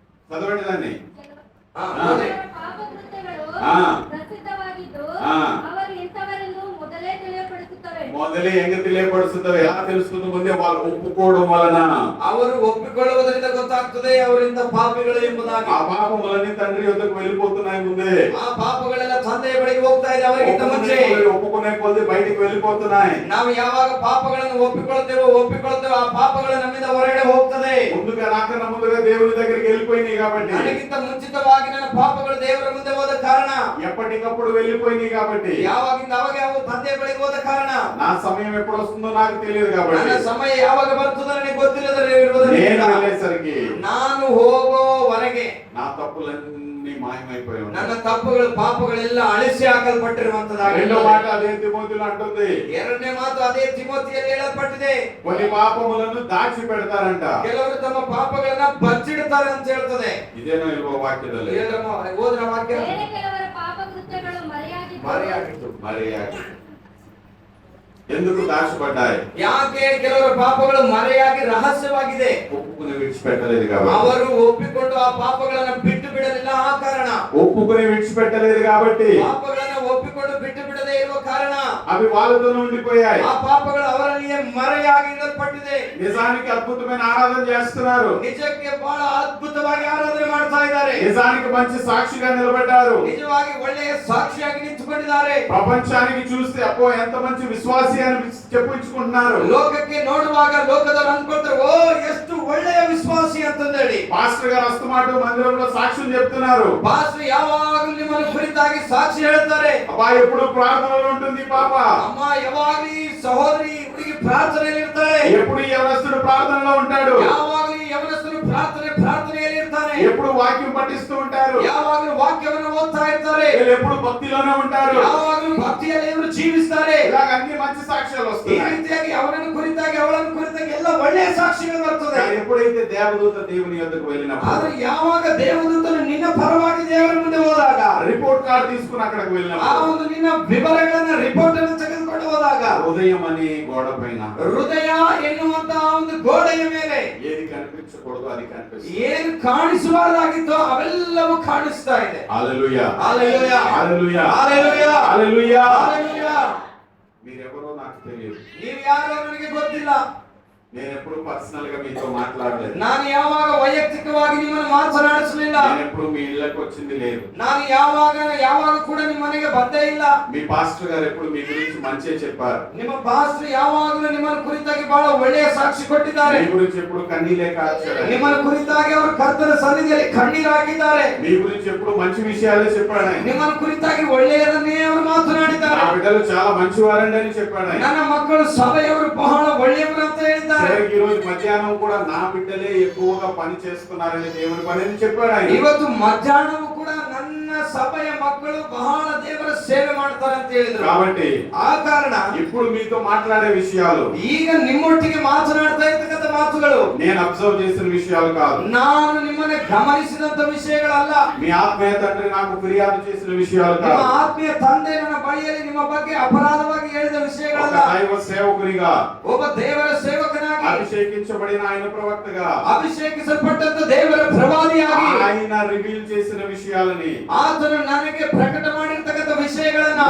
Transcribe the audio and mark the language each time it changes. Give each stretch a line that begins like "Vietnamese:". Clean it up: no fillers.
Telugu: చదవండి దాన్ని.
Kannada: ಓದಿ. ಪಾಪಕೃತ್ಯಗಳು ಆ. ಪ್ರಸಿದ್ಧವಾಗಿದ್ದು ಆ. ಅವರು ಇಂಥವರೆಂದು ಮೊದಲೇ ತಿಳಿಯಪಡಿಸುತ್ತವೆ.
Telugu: మొదలే ఎంగ తెలియపడుతుందో ఎలా తెలుస్తుంది? ముందే వాళ్ళు ఒప్పుకోవడం వలన
Kannada: ಅವರು ಒಪ್ಪಿಕೊಳ್ಳುವುದರಿಂದ ಗೊತ್ತಾಗ್ತದೆ ಅವರಿಂದ ಪಾಪಿಗಳು ಎಂಬುದಾಗಿ.
Telugu: ఆ పాపములన్నీ తండ్రి యొద్దకు వెళ్ళిపోతున్నాయి. ముందే
Kannada: ಆ ಪಾಪಗಳೆಲ್ಲ ತಂದೆಯ ಬಳಿಗೆ ಹೋಗ್ತಾ ಇದೆ ಅವರಿಗಿಂತ ಮುಂಚೆ.
Telugu: ఒప్పుకునే కొద్ది బయటికి వెళ్ళిపోతున్నాయి.
Kannada: ನಾವು ಯಾವಾಗ ಪಾಪಗಳನ್ನು ಒಪ್ಪಿಕೊಳ್ಳುತ್ತೇವೋ ಆ ಪಾಪಗಳು ನಮ್ಮಿಂದ ಹೊರಗಡೆ ಹೋಗ್ತದೆ.
Telugu: ముందుగా నాకన్నా ముందుగా దేవుని దగ్గరికి వెళ్ళిపోయినాయి కాబట్టి,
Kannada: ನನಗಿಂತ ಮುಂಚಿತವಾಗಿ ನನ್ನ ಪಾಪಗಳು ದೇವರ ಮುಂದೆ ಹೋದ ಕಾರಣ,
Telugu: ఎప్పటికప్పుడు వెళ్ళిపోయినాయి కాబట్టి,
Kannada: ಯಾವಾಗಿಂದ ಅವಾಗ ಯಾವ ತಂದೆಯ ಬಳಿಗೆ ಹೋದ ಕಾರಣ,
Telugu: నా సమయం ఎప్పుడు వస్తుందో నాకు తెలియదు కాబట్టి,
Kannada: ನನ್ನ ಸಮಯ ಯಾವಾಗ ಬರ್ತದೋ ನನಗೆ ಗೊತ್ತಿಲ್ಲದೆ
Telugu: నేను
Kannada: ಇರುವುದರಿಂದ
Telugu: వెళ్ళేసరికి
Kannada: ನಾನು ಹೋಗೋವರೆಗೆ
Telugu: నా తప్పులన్నీ మాయమైపోయి ఉన్నాయి.
Kannada: ನನ್ನ ತಪ್ಪುಗಳು ಪಾಪಗಳೆಲ್ಲ ಅಳಿಸಿ
Telugu: రెండో
Kannada: ಹಾಕಲ್ಪಟ್ಟಿರುವಂತದ್ದಾಗಿ.
Telugu: మాట అదే తిమోతిలో అంటుంది,
Kannada: ಎರಡನೇ ಮಾತು ಅದೇ ತಿಮೋತಿಯಲ್ಲಿ ಹೇಳಲ್ಪಟ್ಟಿದೆ. ಆಗಿದೆ.
Telugu: కొన్ని పాపములను దాచి పెడతారంట.
Kannada: ಕೆಲವರು ತಮ್ಮ ಪಾಪಗಳನ್ನ ಬಚ್ಚಿಡ್ತಾರೆ ಅಂತ ಹೇಳ್ತದೆ. ಇದೇನೋ ಇಲ್ವೋ ವಾಕ್ಯದಲ್ಲಿ? ಓದಿನ ವಾಕ್ಯ ಬೇರೆ ಕೆಲವರ ಪಾಪ ಕೃತ್ಯಗಳು ಮರೆಯಾಗಿದ್ದು
Telugu: మర్యాద ఎందుకు దాచబడ్డాయి?
Kannada: ಯಾಕೆ ಕೆಲವರ ಪಾಪಗಳು ಮರೆಯಾಗಿ ರಹಸ್ಯವಾಗಿದೆ?
Telugu: ఒప్పుకుని విడిచిపెట్టలేదు కాబట్టి.
Kannada: ಅವರು ಒಪ್ಪಿಕೊಂಡು ಆ ಪಾಪಗಳನ್ನ ಬಿಟ್ಟು ಬಿಡಲಿಲ್ಲ, ಆ ಕಾರಣ.
Telugu: ఒప్పుకుని విడిచిపెట్టలేదు కాబట్టి
Kannada: ಪಾಪಗಳನ್ನ ಒಪ್ಪಿಕೊಂಡು ಬಿಟ್ಟು ಬಿಡದೇ ಇರುವ ಕಾರಣ
Telugu: అవి వాళ్ళతోనే ఉండిపోయాయి.
Kannada: ಆ ಪಾಪಗಳು ಅವರಲ್ಲಿಯೇ ಮರೆಯಾಗಿ ಇಡಲ್ಪಟ್ಟಿದೆ.
Telugu: నిజానికి అద్భుతమైన ఆరాధన చేస్తున్నారు.
Kannada: ನಿಜಕ್ಕೆ ಬಹಳ ಅದ್ಭುತವಾಗಿ ಆರಾಧನೆ ಮಾಡ್ತಾ ಇದ್ದಾರೆ.
Telugu: నిజానికి మంచి సాక్షిగా నిలబడ్డారు.
Kannada: ನಿಜವಾಗಿ ಒಳ್ಳೆಯ ಸಾಕ್ಷಿಯಾಗಿ ನಿಂತುಕೊಂಡಿದ್ದಾರೆ.
Telugu: ప్రపంచానికి చూస్తే అబ్బో ఎంత మంచి విశ్వాసి అని చెప్పుకుంటున్నారు.
Kannada: ಲೋಕಕ್ಕೆ ನೋಡುವಾಗ ಲೋಕದವರು ಅಂದ್ಕೊಳ್ತಾರೆ, ಓ ಎಷ್ಟು ಒಳ್ಳೆಯ ವಿಶ್ವಾಸಿ ಅಂತಂದೇಳಿ.
Telugu: పాస్టర్ గారు అస్తమాట మందిరంలో సాక్ష్యం చెప్తున్నారు.
Kannada: ಪಾಸ್ಟರ್ ಯಾವಾಗಲೂ ನಿಮ್ಮನ್ನು ಕುರಿತಾಗಿ ಸಾಕ್ಷಿ ಹೇಳ್ತಾರೆ.
Telugu: అబ్బా ఎప్పుడు ప్రార్థనలో ఉంటుంది పాప.
Kannada: ಅಮ್ಮ ಯಾವಾಗಲೂ ಈ ಸಹೋದರಿ ಹುಡುಗಿ ಪ್ರಾರ್ಥನೆಯಲ್ಲಿ ಇರ್ತಾಳೆ.
Telugu: ఎప్పుడు యవనస్తుడు ప్రార్థనలో ఉంటాడు.
Kannada: ಯಾವಾಗಲೂ ಯವನಸ್ಥರು ಪ್ರಾರ್ಥನೆಯಲ್ಲಿ ಇರ್ತಾನೆ.
Telugu: ఎప్పుడు వాక్యం పఠిస్తూ ఉంటారు.
Kannada: ಯಾವಾಗಲೂ ವಾಕ್ಯವನ್ನು ಓದ್ತಾ ಇರ್ತಾರೆ.
Telugu: వీళ్ళు ఎప్పుడు భక్తిలోనే ఉంటారు.
Kannada: ಯಾವಾಗಲೂ ಭಕ್ತಿಯಲ್ಲಿ ಇವರು ಜೀವಿಸ್ತಾರೆ.
Telugu: ఇలాగ అన్ని మంచి సాక్ష్యాలు
Kannada: ಈ
Telugu: వస్తున్నాయి.
Kannada: ರೀತಿಯಾಗಿ ಅವನನ್ನು ಕುರಿತಾಗಿ ಅವಳನ್ನು ಕುರಿತಾಗಿ ಎಲ್ಲ ಒಳ್ಳೆಯ ಸಾಕ್ಷಿಗಳು ಬರ್ತದೆ.
Telugu: కానీ ఎప్పుడైతే దేవదూత దేవుని యొద్దకు వెళ్ళినప్పుడు,
Kannada: ಆದ್ರೆ ಯಾವಾಗ ದೇವದೂತನು ನಿನ್ನ ಪರವಾಗಿ ದೇವರ ಮುಂದೆ ಹೋದಾಗ,
Telugu: రిపోర్ట్ కార్డు తీసుకుని అక్కడికి
Kannada: ಆ
Telugu: వెళ్ళినప్పుడు,
Kannada: ಒಂದು ನಿನ್ನ ವಿವರಗಳನ್ನ ರಿಪೋರ್ಟ್ ಅನ್ನು ತೆಗೆದುಕೊಂಡು ಹೋದಾಗ,
Telugu: హృదయం అనే గోడ పైన
Kannada: ಹೃದಯ ಎನ್ನುವಂತ ಒಂದು ಗೋಡೆಯ ಮೇಲೆ
Telugu: ఏది కనిపించకూడదు అది కనిపిస్తుంది.
Kannada: ಏನು ಕಾಣಿಸಬಾರದಾಗಿತ್ತೋ ಅವೆಲ್ಲವೂ ಕಾಣಿಸ್ತಾ ಇದೆ.
Telugu: హల్లెలూయా, హల్లెలూయా, హల్లెలూయా, హల్లెలూయా, హల్లెలూయా. హల్లెలూయా. మీరెవరో నాకు తెలియదు.
Kannada: ನೀವು ಯಾರೋ ನನಗೆ ಗೊತ್ತಿಲ್ಲ.
Telugu: నేను ఎప్పుడు పర్సనల్ గా మీతో మాట్లాడలేదు.
Kannada: ನಾನು ಯಾವಾಗ ವೈಯಕ್ತಿಕವಾಗಿ ನಿಮ್ಮನ್ನು ಮಾತನಾಡಿಸಲಿಲ್ಲ.
Telugu: నేను ఎప్పుడు మీ ఇళ్ళకి వచ్చింది లేదు.
Kannada: ನಾನು ಯಾವಾಗ ಕೂಡ ನಿಮ್ಮ ಮನೆಗೆ ಬಂದೇ ಇಲ್ಲ.
Telugu: మీ పాస్టర్ గారు ఎప్పుడు మీ గురించి మంచిగా చెప్పారు.
Kannada: ನಿಮ್ಮ ಪಾಸ್ಟರ್ ಯಾವಾಗಲೂ ನಿಮ್ಮನ್ನು ಕುರಿತಾಗಿ ಬಹಳ ಒಳ್ಳೆಯ ಸಾಕ್ಷಿ ಕೊಟ್ಟಿದ್ದಾರೆ.
Telugu: మీ గురించి ఎప్పుడు కన్నీలే కార్చారు.
Kannada: ನಿಮ್ಮನ್ನು ಕುರಿತಾಗಿ ಅವರು ಕರ್ತನ ಸನ್ನಿಧಿಯಲ್ಲಿ ಕಣ್ಣೀರು ಹಾಕಿದ್ದಾರೆ.
Telugu: మీ గురించి ఎప్పుడు మంచి విషయాలే చెప్పాడు ఆయన.
Kannada: ನಿಮ್ಮನ್ನು ಕುರಿತಾಗಿ ಒಳ್ಳೆಯದನ್ನೇ ಅವರು ಮಾತನಾಡಿದ್ದಾರೆ.
Telugu: నా బిడ్డలు చాలా మంచివారండి అని చెప్పాడు ఆయన.
Kannada: ನನ್ನ ಮಕ್ಕಳು ಸಭೆಯವರು ಬಹಳ ಒಳ್ಳೆಯವರು ಅಂತ ಹೇಳಿದ್ದಾರೆ.
Telugu: ఈ రోజు మధ్యాహ్నం కూడా నా బిడ్డలే ఎక్కువగా పని చేస్తున్నారని దేవుని పని అని చెప్పాడు ఆయన.
Kannada: ಇವತ್ತು ಮಧ್ಯಾಹ್ನವೂ ಕೂಡ ನನ್ನ ಸಭೆಯ ಮಕ್ಕಳು ಬಹಳ ದೇವರ ಸೇವೆ ಮಾಡ್ತಾರೆ ಅಂತ ಹೇಳಿದ್ರು.
Telugu: కాబట్టి
Kannada: ಆ ಕಾರಣ
Telugu: ఇప్పుడు మీతో మాట్లాడే విషయాలు
Kannada: ಈಗ ನಿಮ್ಮೊಟ್ಟಿಗೆ ಮಾತನಾಡ್ತಾ ಇರ್ತಕ್ಕಂಥ ಮಾತುಗಳು
Telugu: నేను అబ్జర్వ్ చేసిన విషయాలు కాదు.
Kannada: ನಾನು ನಿಮ್ಮನ್ನ ಗಮನಿಸಿದಂತ ವಿಷಯಗಳಲ್ಲ.
Telugu: మీ ఆత్మీయ తండ్రి నాకు ఫిర్యాదు చేసిన విషయాలు
Kannada: ನಿಮ್ಮ
Telugu: కాదు.
Kannada: ಆತ್ಮೀಯ ತಂದೆ ನನ್ನ ಬಳಿಯಲ್ಲಿ ನಿಮ್ಮ ಬಗ್ಗೆ ಅಪರಾಧವಾಗಿ ಹೇಳಿದ
Telugu: ఒక
Kannada: ವಿಷಯಗಳಲ್ಲ.
Telugu: దైవ సేవకునిగా,
Kannada: ಒಬ್ಬ ದೇವರ ಸೇವಕನಾಗಿ,
Telugu: అభిషేకించబడిన ఆయన ప్రవక్తగా,
Kannada: ಅಭಿಷೇಕಿಸಲ್ಪಟ್ಟಂತ ದೇವರ ಪ್ರವಾದಿಯಾಗಿ
Telugu: ఆయన రివీల్ చేసిన విషయాలని,
Kannada: ಆತನು ನನಗೆ ಪ್ರಕಟ ಮಾಡಿರ್ತಕ್ಕಂಥ ವಿಷಯಗಳನ್ನ,